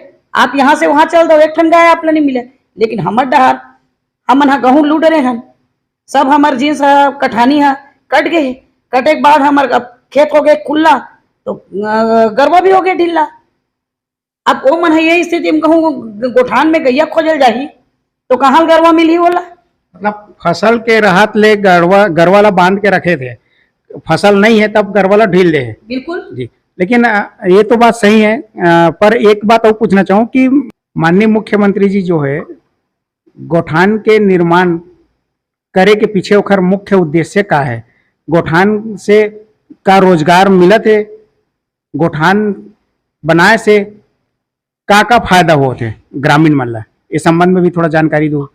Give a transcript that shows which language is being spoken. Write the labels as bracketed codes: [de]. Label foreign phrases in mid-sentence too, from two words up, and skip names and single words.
[hne] आप यहाँ से वहां चल दो, एक ठन गाय आप नहीं मिले। लेकिन हमर डहर हमन गहूं लूट रहे हन, सब हमार जींस कठानी कट गए, कटे के बाद हमार खेत हो गए खुला तो गरबा भी हो गए ढीला। अब वो मन ये स्थिति में कहूँ गोठान में गैया खोजल जाही तो कहाँ गरबा मिली होला। मतलब फसल के राहत ले गरवा ला बांध के रखे थे, फसल नहीं है तब गरवा ला ढील दे। बिल्कुल जी, लेकिन ये तो बात सही है, पर एक बात और पूछना चाहूँ कि माननीय मुख्यमंत्री जी जो है गोठान के निर्माण करे के पीछे ओकर मुख्य उद्देश्य का है? गोठान से का रोजगार मिलत है, गोठान बनाए से का फायदा होते है ग्रामीण मन ला, इस संबंध में भी थोड़ा जानकारी दो।